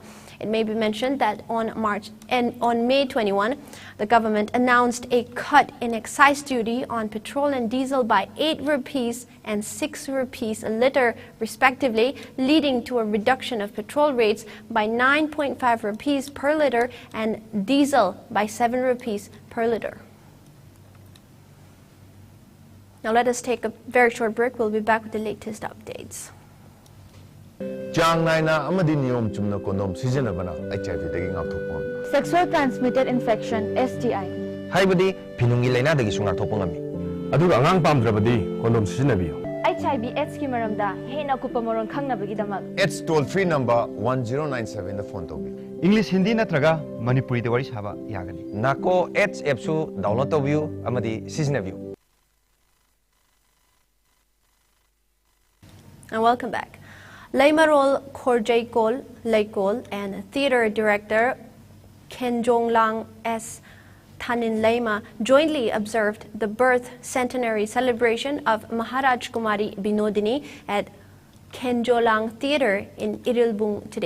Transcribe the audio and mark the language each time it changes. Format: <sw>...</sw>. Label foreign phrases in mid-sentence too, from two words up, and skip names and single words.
<en>It may be mentioned that on May 21, the government announced a cut in excise duty on petrol and diesel by 8 rupees and 6 rupees a liter, respectively, leading to a reduction of petrol rates by 9.5 rupees per liter and diesel by 7 rupees per liter. Now let us take a very short break. We'll be back with the latest updates. Sexual transmitted infection (STI).</en> <mni>ꯍꯥꯏꯕꯗꯤ ꯐꯤꯅꯨꯡꯒꯤ ꯂꯥꯏꯅꯥꯗꯒꯤꯁꯨ ꯉꯥꯛꯊꯣꯛꯄ ꯉꯝꯃꯤ ꯑꯗꯨꯒ ꯑꯉꯥꯡ ꯄꯥꯝꯗ꯭ꯔꯕꯗꯤ ꯀꯣꯟꯗꯣꯝ ꯁꯤꯖꯤꯟꯅꯕꯤꯌꯨ HIV/AIDS ꯒꯤ ꯃꯔꯝꯗ ꯍꯦꯟꯅ ꯀꯨꯞꯄ ꯃꯔꯣꯜ ꯈꯪꯅꯕꯒꯤꯗꯃꯛ</mni> <en>AIDS toll free number 1097ꯗ</en> <mni>ꯐꯣꯟ ꯇꯧꯕꯤꯌꯨ English Hindi ꯅꯠꯇ꯭ꯔꯒ ꯃꯅꯤꯄꯨꯔꯤꯗ ꯋꯥꯔꯤ ꯁꯥꯕ ꯌꯥꯒꯅꯤ ꯅꯥꯀꯣ AIDS ꯑꯦꯞꯁꯨ ꯗꯥꯎꯟꯂꯣꯗ ꯇꯧꯕꯤꯌꯨ ꯑꯃꯗꯤ ꯁꯤꯖꯤꯟꯅꯕꯤꯌꯨ</mni> <en>And welcome back. Leimarol Khorjaikol Laikol and theater director Kenjonglang S. Thanin Leima jointly observed the birth centenary celebration of Maharaj Kumari Binodini at Kenjolang Theatre in Irilbung today.</en>